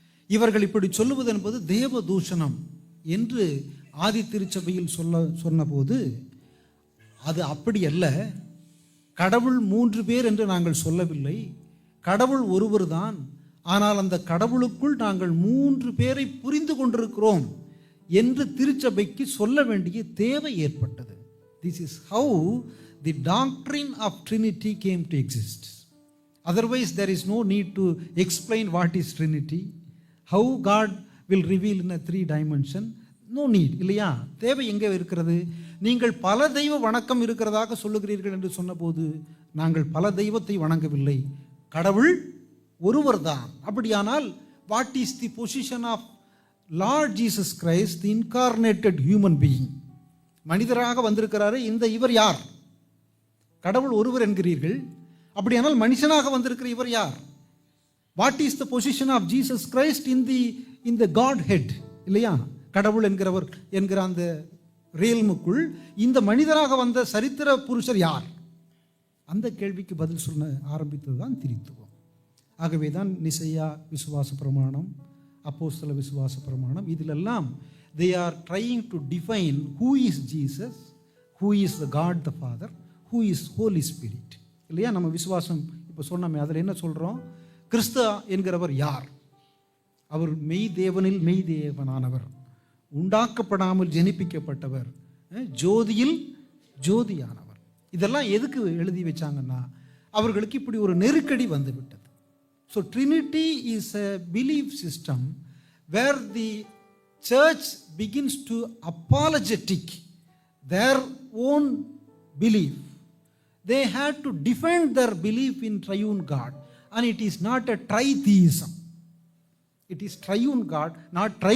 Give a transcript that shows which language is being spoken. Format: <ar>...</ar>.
<ta>இவர்கள் இப்படி சொல்லுவது என்பது தேவ தூஷணம் என்று ஆதி திருச்சபையில் சொன்னபோது அது அப்படி அல்ல. கடவுள் 3 பேர் என்று நாங்கள் சொல்லவில்லை, கடவுள் ஒருவர் தான். ஆனால் அந்த கடவுளுக்குள் நாங்கள் 3 பேரை புரிந்து கொண்டிருக்கிறோம் என்று திருச்சபைக்கு சொல்ல வேண்டிய தேவை ஏற்பட்டது.</ta> <en>This is how the doctrine of Trinity came to exist. Otherwise there is no need to explain what is Trinity, how God will reveal in a 3 dimension. No need,</en> <ta>இல்லையா? தேவை எங்கே இருக்கிறது? நீங்கள் பல தெய்வ வணக்கம் இருக்கிறதாக சொல்லுகிறீர்கள் என்று சொன்னபோது நாங்கள் பல தெய்வத்தை வணங்கவில்லை, கடவுள் ஒருவர் தான். அப்படியானால்</ta> <en>What is the position of Lord Jesus Christ, the incarnated human being?</en> <ta>மனிதராக வந்திருக்கிறாரு, இந்த இவர் யார்? கடவுள் ஒருவர் என்கிறீர்கள், அப்படியானால் மனுஷனாக வந்திருக்கிற இவர் யார்?</ta> <en>what is the position of Jesus Christ in the Godhead,</en> <ta>இல்லையா? கடவுள் என்கிறவர் என்கிற அந்த ரேல்முக்குள் இந்த மனிதராக வந்த சரித்திர புருஷர் யார்? அந்த கேள்விக்கு பதில் சொல்ல ஆரம்பித்தது தான் திரித்துவம். ஆகவே தான் நிசையா விசுவாச பிரமாணம், அப்போஸ்தல விசுவாச பிரமாணம், இதிலெல்லாம்</ta> <en>they are trying to define who is Jesus, who is the God the Father, who is Holy Spirit,</en> <ta>இல்லையா? நம்ம விசுவாசம் இப்போ சொன்னோமே, அதில் என்ன சொல்கிறோம்? கிறிஸ்து என்கிறவர் யார்? அவர் மெய் தேவனில் மெய் தேவனானவர், உண்டாக்கப்படாமல் ஜெனிப்பிக்கப்பட்டவர், ஜோதியில் ஜோதியானவர். இதெல்லாம் எதுக்கு எழுதி வச்சாங்கன்னா அவர்களுக்கு இப்படி ஒரு நெருக்கடி வந்து விட்டது.</ta> <en>So Trinity is a belief system where the church begins to apologetic their own belief. They had to defend their belief in triune God, and it is not a tritheism. It is triune God, not</en>